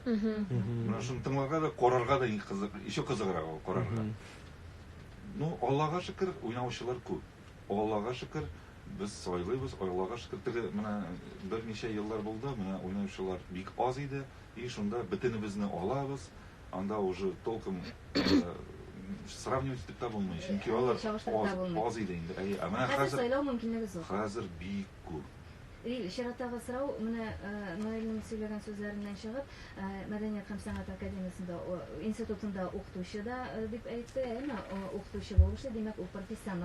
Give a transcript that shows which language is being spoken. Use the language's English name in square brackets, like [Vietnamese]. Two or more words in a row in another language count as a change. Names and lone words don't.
[Tatar] Менә шуны тыңларга да, карарга да кызык, еще кызыграк ул карарга. Ну, Аллага шөкер, уйнаучылар күп. Аллага шөкер, без сайлыйбыз, Аллага шөкер. Теге менә берничә еллар булды, менә уйнаучылар бик аз иде, и шунда бөтенебезне алабыз. Анда [Russian] уже толком сравнивать [Tatar] итеп тә булмый, чөнки алар аз иде инде. Менә хәзер сайлау мөмкинлеге зур. Хәзер бик күп. Шираттагы сорау менә Наилнең сөйләгән сүзләреннән чыгып, Мәдәният һәм сәнгать академиясендә институтында укытучы да дип әйтте, әмма укытучы булышы, димәк, ул профессионал.